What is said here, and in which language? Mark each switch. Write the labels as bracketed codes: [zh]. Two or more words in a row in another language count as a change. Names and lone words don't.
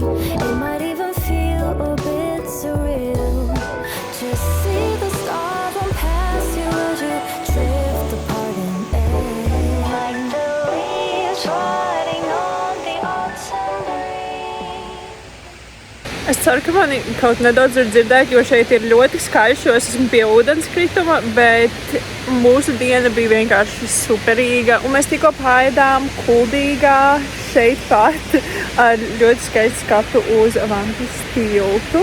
[en] It might even feel a bit surreal. Just see the stars on past you as you drift apart in air. Like the leaves riding on the autumn breeze. [lv] Es ceru, ka mani kaut nedaudz ir dzirdēt, jo šeit ir ļoti skaļš, jo es esmu pie ūdenskrituma, bet mūsu diena bija vienkārši superīga. Un mēs tikko paēdām Kuldīgā šeit pat ar ļoti skaistu skatu uz Vantas tiltu.